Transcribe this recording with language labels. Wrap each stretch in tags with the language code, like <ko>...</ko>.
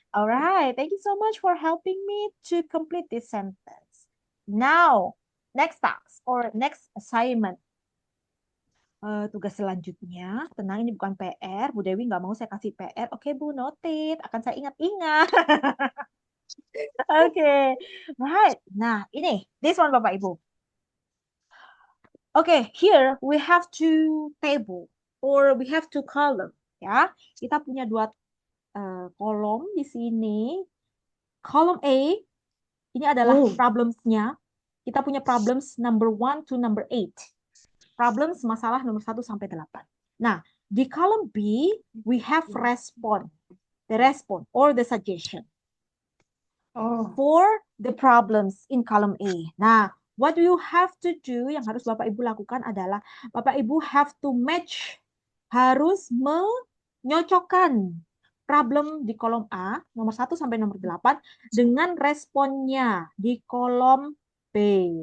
<en>Alright, thank you so much for helping me to complete this sentence. Now, next task or next assignment.</en> <id>Tugas selanjutnya, tenang ini bukan PR. Bu Dewi nggak mau saya kasih PR. Oke, Bu, noted. Akan saya ingat-ingat.</id> <en>Oke, right. Nah, this one Bapak Ibu. Okay, here we have two table. or we have two column.</en> <id>Ya, kita punya dua kolom di sini. Column A ini adalah problems-nya. Kita punya problems number 1 to number 8. Problems masalah nomor 1 sampai 8.</id> <en>Nah, di column B we have response. The response or the suggestion. For the problems in column A.</en> <id>Nah,</id> <en>what you have to do,</en> <id>yang harus Bapak Ibu lakukan adalah Bapak Ibu</id> <en>have to match,</en> <id>harus menyocokkan problem di kolom A, nomor 1 sampai nomor 8, dengan responnya di kolom B.</id>